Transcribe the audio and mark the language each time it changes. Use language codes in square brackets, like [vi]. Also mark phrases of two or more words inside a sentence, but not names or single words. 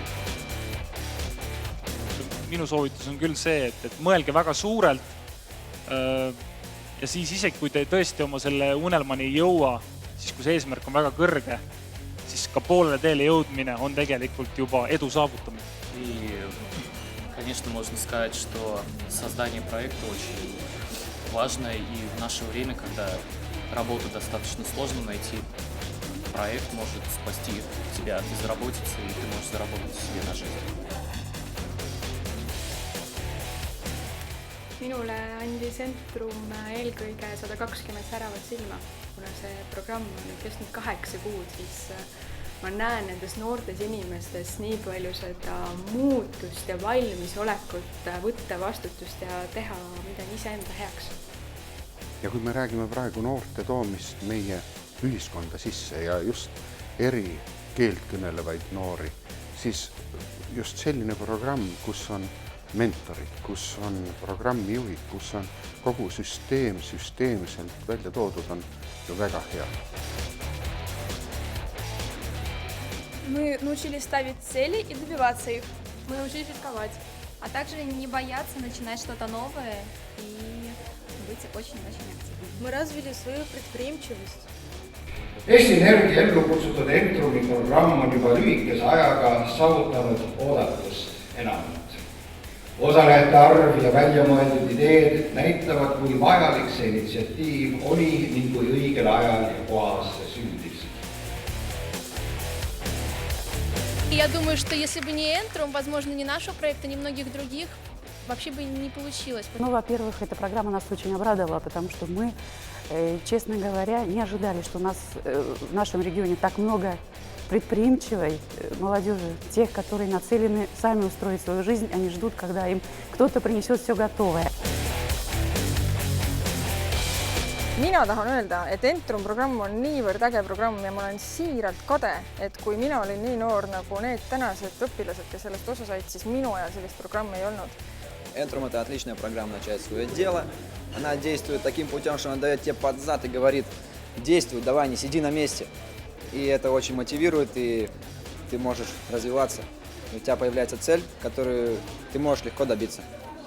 [et] Minu soovitus on küll see, et mõelge väga suurelt ja siis isegi kui te tõesti oma selle unelmani ei jõua, siis kui see eesmärk on väga kõrge, siis ka poolele teele jõudmine on tegelikult juba edu saavutamine. [ru] Конечно, можно сказать, что создание проекта очень важно, и в наше время, когда работу достаточно сложно найти, проект может спасти тебя от безработицы, и ты можешь заработать себе на жизнь. [et] Minule andis Entrum eelkõige 120 säravat silma. Kuna see programm on kestnud 8 kuud, siis ma näen nendes noortes inimestes nii palju seda muutust ja valmisolekut võtta vastutust ja teha midagi iseenda heaks. Ja kui me räägime praegu noorte toomist meie ühiskonda sisse ja just eri keelt kõnelevaid noori, siis just selline programm, kus on mentorid, kus on programmijuhid, kus on kogu süsteemselt välja toodud, on ju väga hea. [ru] Мы научились ставить цели и добиваться их. Мы научились рисковать. А также не бояться начинать что-то новое и быть очень-очень активным. Мы развили свою предприимчивость. [et] Eesti Energia ellu kutsutud Entrumi programm on juba lühikese ajaga saavutanud oodatust enamat. Osalejate arv ja väljamõeldud ideed näitavad, kui vajalik see initsiatiiv oli ning kui õigel ajal ja kohas see sündis. [ru] Я думаю, что если бы не Энтрум, возможно, не нашего проекта, ни многих других, вообще бы не получилось. Ну, во-первых, эта программа нас очень обрадовала, потому что мы, честно говоря, не ожидали, что у нас в нашем регионе так много предприимчивой молодежи, тех, которые нацелены сами устроить свою жизнь, они ждут, когда им кто-то принесет все готовое. [et] Mina tahan öelda, et Entrum programm on niivõrd äge programm ja ma olen siiralt kade, et kui mina olin nii noor nagu need tänased õpilased, kes sellest osa said, siis minu ajal sellist programmi ei olnud. [ru] Энтрум – это отличная программа начать свое дело. Она действует таким путем, что она дает тебе под зад и говорит: действуй, давай, не сиди на месте. И это очень мотивирует, и ты можешь развиваться. У тебя появляется цель, которую ты можешь легко добиться.